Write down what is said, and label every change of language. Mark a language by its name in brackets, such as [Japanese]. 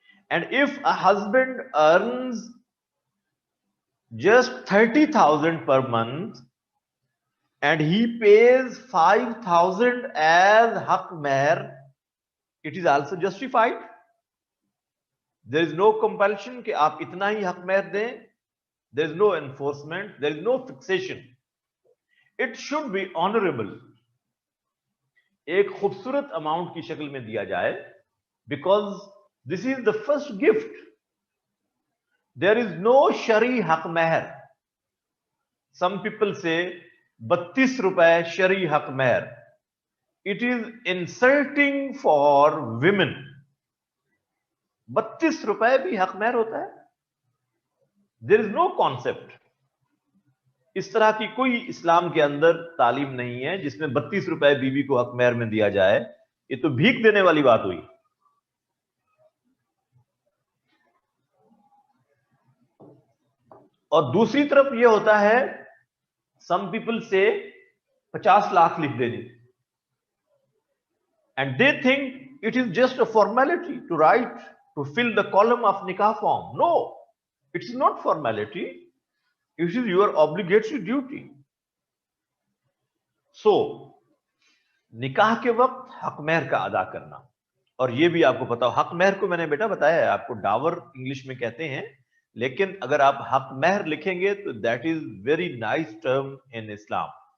[English] And if a husband earns just 30,000 per month and he pays 5,000 as haq meher, it is also justified. There is no compulsion [Urdu] کہ آپ اتنا ہی حق مہر دیں. [English] There is no enforcement. There is no fixation. It should be honorable. [Urdu] ایک خوبصورت amount کی شکل میں دیا جائے, [English] because this is the first gift. There is no shari haq meher. Some people say [Urdu] 32 روپے [English] shari haq meher. It is insulting for women. [Urdu] 32 روپے بھی حق مہر ہوتا ہے. [English] There is no concept. [Urdu] اس طرح کی کوئی اسلام کے اندر تعلیم نہیں ہے جس میں 32 روپے بیوی کو حق مہر میں دیا جائے. یہ تو بھیک دینے والی بات ہوئی. اور دوسری طرف یہ ہوتا ہے, [English] some people say [Urdu] 50 لاکھ لکھ دے جی, [English] and they think it is just a formality to write, to fill the column of nikah form. No, it is not formality. It is your obligatory duty. So [Urdu] نکاح کے وقت حق مہر کا ادا کرنا. اور یہ بھی آپ کو پتا ہو, حق مہر کو میں نے بیٹا بتایا ہے آپ کو, ڈاور انگلش میں کہتے ہیں, لیکن اگر آپ حق مہر لکھیں گے تو [English] That is very nice term in Islam.